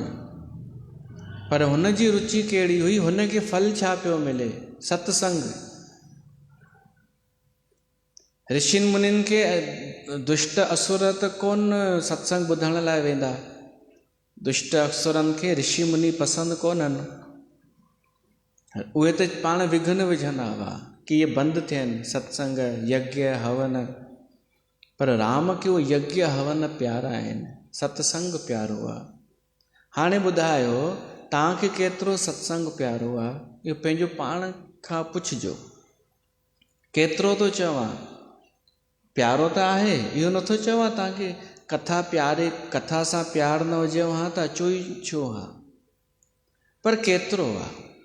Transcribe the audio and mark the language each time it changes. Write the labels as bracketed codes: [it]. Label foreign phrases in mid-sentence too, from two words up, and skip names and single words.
[sd] पर हुन जी रुचि कहिड़ी हुई? हुनखे फल छा पियो मिले? सत्संग। ऋषियुनि मुनियुनि खे दुष्ट असुर त कोन सत्संग ॿुधण लाइ वेंदा, दुष्ट असुरनि खे ऋषि मुनि पसंदि कोन्हनि, उहे त पाण विघ्न विझंदा हुआ कि इहे बंदि थियनि सत्संग, यज्ञ, हवन। पर राम खे उहे यज्ञ हवन प्यारा आहिनि, सत्संग प्यारो आहे। हाणे ॿुधायो, तव्हांखे केतिरो सत्संग प्यारो आहे? इहो पंहिंजो पाण खां पुछिजो, केतिरो थो चवां? प्यारो त आहे, इहो नथो चवां तव्हांखे कथा प्यारे, कथा सां प्यार न हुजेव हा त अचो ई छो हा, पर केतिरो आहे?